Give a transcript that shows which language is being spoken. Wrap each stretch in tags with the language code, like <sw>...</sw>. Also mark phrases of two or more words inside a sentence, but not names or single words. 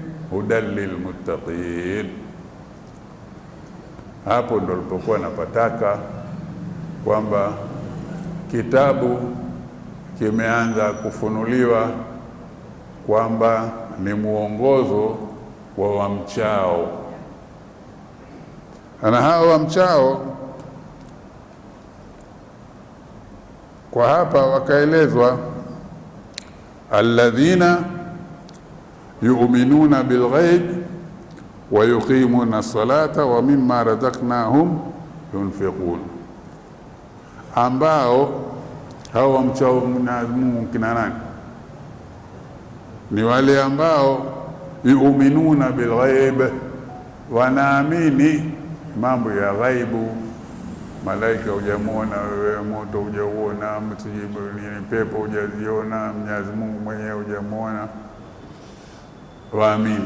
<ar>هدى للمتقين.</ar> <sw>Hapo ndo lipokuwa napataka kwamba kitabu kimeanza kufunuliwa kwamba ni mwongozo wa wamchao, na hao wamchao kwa hapa wakaelezwa</sw> <ar>الذين يؤمنون بالغيب ويقيمون الصلاة ومما رزقناهم ينفقون,</ar> <sw>ambao hao wamchao Mwenyezi Mungu kina nani? Ni wale ambao</sw> <ar>يؤمنون بالغيب,</ar> <sw>wanaamini mambo ya ghaibu. Malaika hujamuona wewe, moto hujauona, msijibu ni pepo hujaziona, Mwenyezi Mungu mwenyewe hujamuona, waamini.</sw>